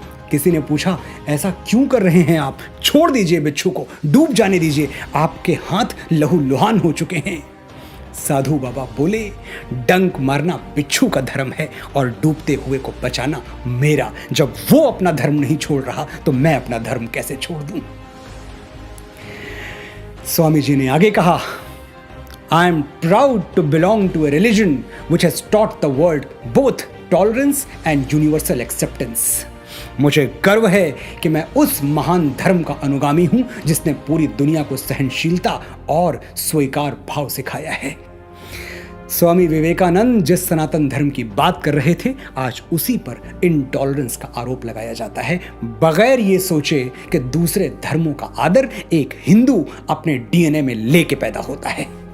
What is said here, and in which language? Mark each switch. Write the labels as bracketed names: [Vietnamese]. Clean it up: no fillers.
[Hindi] किसी ने पूछा, ऐसा क्यों कर रहे हैं आप? छोड़ दीजिए बिच्छू को, डूब जाने दीजिए, आपके हाथ लहूलुहान हो चुके हैं। साधु बाबा बोले, डंक मारना बिच्छू का धर्म है और डूबते हुए को बचाना मेरा। जब वो अपना धर्म नहीं छोड़ रहा तो मैं अपना धर्म कैसे छोड़ दूं? स्वामी जी ने आगे कहा, [English] I am proud to belong to a religion which has taught the world both tolerance and universal acceptance. [Hindi] मुझे गर्व है कि मैं उस महान धर्म का अनुगामी हूं जिसने पूरी दुनिया को सहनशीलता और स्वीकार भाव सिखाया है। स्वामी विवेकानंद जिस सनातन धर्म की बात कर रहे थे, आज उसी पर इंटॉलरेंस का आरोप लगाया जाता है, बगैर ये सोचे कि दूसरे धर्मों का आदर एक हिंदू अपने डीएनए में लेके पैदा होता है।